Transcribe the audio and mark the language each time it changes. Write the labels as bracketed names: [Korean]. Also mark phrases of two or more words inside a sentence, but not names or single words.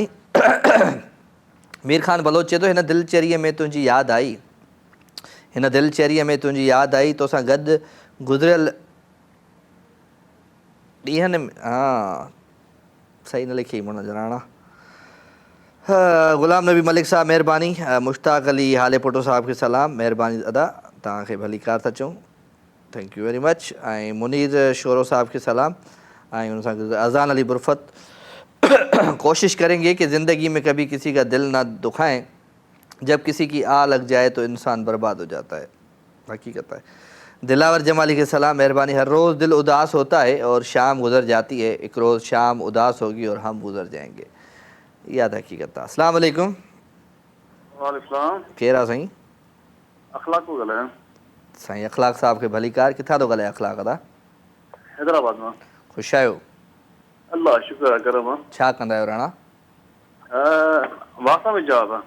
[Sindhi] मीर ख़ान बलोच चए थो, हिन दिलचरीअ में तुंहिंजी यादि आई, हिन दिलचरीअ में तुंहिंजी यादि आई, तोसां गॾु गुज़िरियल ॾींहंनि में, हा सही न लिखी मुंहिंजा ॼणाणा। ग़ुलाम नबी मलिक साहब महिरबानी। मुश्ताक अली हाले पुटो साहब खे सलाम, महिरबानी दादा, तव्हांखे भली कार था चऊं। [English] thank you very much. [Sindhi] ऐं मुनीर शोरो साहब के सलाम। ऐं उन सां गॾु अज़ान अली बुरफत। [Urdu] کوشش کریں گے کہ زندگی میں کبھی کسی کا دل نہ دکھائیں، جب کسی کی آہ لگ جائے تو انسان برباد ہو جاتا ہے، حقیقت ہے. دلاور جمالی کے سلام، مہربانی۔ ہر روز دل اداس ہوتا ہے اور شام گزر جاتی ہے، ایک روز شام اداس ہوگی اور ہم گزر جائیں گے، یاد حقیقت ہے. [Arabic] السلام عليكم. वालेकुम। [Sindhi] केरा साईं? अखलाक को ॻाल्हायां। साईं अखलाक साहब खे भली कार। किथां थो ॻाल्हाए अखलाक दा? हैदराबाद मां। ख़ुशि आहियो? अल्लाह शुक्र आहे करम। छा कंदा आहियो राणा? वासा में जॉब आहे।